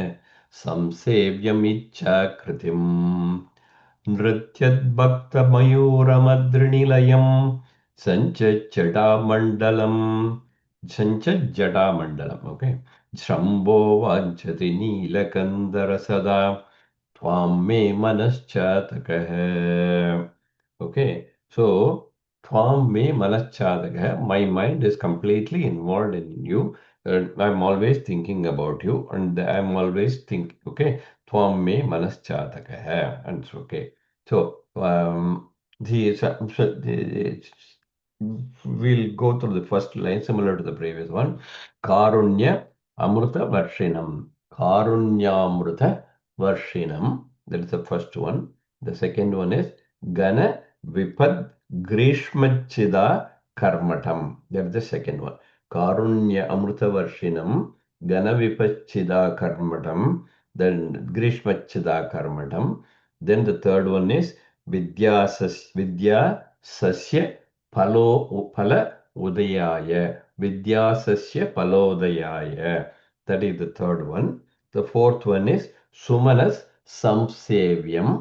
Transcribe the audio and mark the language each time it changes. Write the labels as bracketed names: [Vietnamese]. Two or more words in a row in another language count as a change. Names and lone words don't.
[Sanskrit] संसेव्यमिच्छाकृतिम् नृत्यद्भक्तमयूरमद्रिनिलयं सञ्चज्जटामण्डलम् सञ्चज्जटामण्डलम् ओके शम्भो वाञ्छति नीलकन्दरसदा त्वं मे मनश्चातकः. [English] Okay, so [Sanskrit] त्वं मे मनश्चातकः. [English] My mind is completely involved in you. I'm always thinking about you, and I'm always thinking. Okay, [Sanskrit] त्वं मे मनश्चातकः, [English] and it's okay. So we'll go through the first line similar to the previous one. [Sanskrit] कारुण्य अमृत वर्षिणम्। कारुण्यामृत वर्षिणम्. [English] That is the first one. The second one is [Sanskrit] घन विपद् ग्रीष्मच्छिदा कर्मठम्. [English] That is the second one. [Sanskrit] कारुण्य अमृत वर्षिणम्। घन विपच्छिदा कर्मठम्. Then ग्रीष्मच्छिदा कर्मठम्. [English] Then the third one is [Sanskrit] विद्या सस्य फल उदयाय. विद्या सस्य फलोदयाय. [English] That is the third one. The fourth one is [Sanskrit] सुमनस् संसेव्यम्.